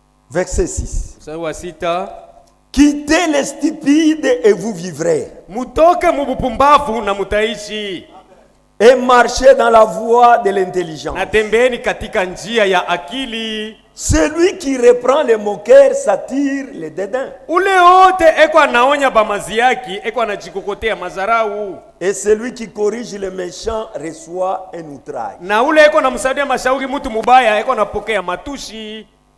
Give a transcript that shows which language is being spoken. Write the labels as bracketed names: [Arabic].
[French] Verset 6. [Swahili] Mstari wa 6. [French] Quittez les stupides et vous vivrez. [Swahili] Mutoke mubupumbavu na mutaishi. [French] Et marchez dans la voie de l'intelligence. [Swahili] Na tembeeni katika njia ya akili. [French] Celui qui reprend les moqueurs s'attire les dédains. [Swahili] Ule wote eko anaonya bamazi yake, eko anajikokotea mazarau. [French] Et celui qui corrige les méchants reçoit un outrage. [Swahili] Na ule eko namsaidia mashauri mtu mubaya, eko anapokea matushi.